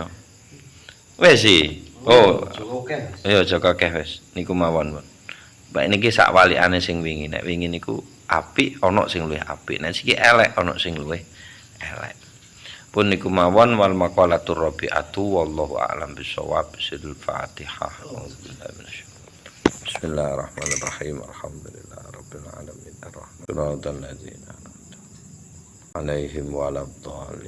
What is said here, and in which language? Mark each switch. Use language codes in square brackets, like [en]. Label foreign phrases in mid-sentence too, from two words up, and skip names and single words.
[jv] Wis iki. Oh, Oke. ya Joko keh wis. Niku mawon, Pun. Mbak niki sak walikane sing wingi. Nek wingi niku apik ana sing luwih apik. Nek iki elek ana sing luwih elek. Pun niku mawon [ar] والمقالة الرابعة والله أعلم بالصواب. Fatihah. بسم الله الرحمن الرحيم. الحمد لله رب العالمين. الرحمن الرحيم. عليهم ولا الضالين.